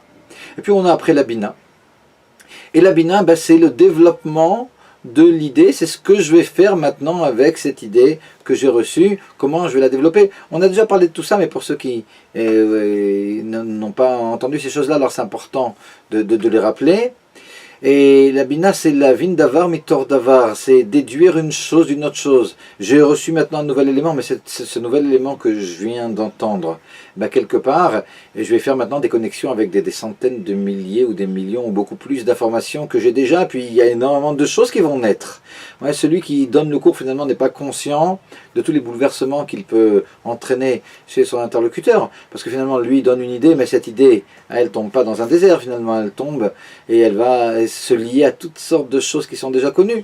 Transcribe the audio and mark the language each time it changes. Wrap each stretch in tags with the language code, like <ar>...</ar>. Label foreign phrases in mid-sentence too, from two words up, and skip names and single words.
<fr>Et puis on a après la Bina. Et la Bina, ben, c'est le développement de l'idée. C'est ce que je vais faire maintenant avec cette idée que j'ai reçue. Comment je vais la développer. On a déjà parlé de tout ça, mais pour ceux qui n'ont pas entendu ces choses-là, alors c'est important de les rappeler. Et la Bina, c'est la</fr> <he>מבין דבר מתוך דבר,</he> <fr>c'est déduire une chose d'une autre chose. J'ai reçu maintenant un nouvel élément, mais c'est ce nouvel élément que je viens d'entendre. Ben, quelque part, et je vais faire maintenant des connexions avec des centaines de milliers ou des millions ou beaucoup plus d'informations que j'ai déjà, puis il y a énormément de choses qui vont naître. Ouais, celui qui donne le cours finalement n'est pas conscient de tous les bouleversements qu'il peut entraîner chez son interlocuteur, parce que finalement lui il donne une idée, mais cette idée, elle tombe pas dans un désert finalement, elle tombe et elle va se lier à toutes sortes de choses qui sont déjà connues.</fr>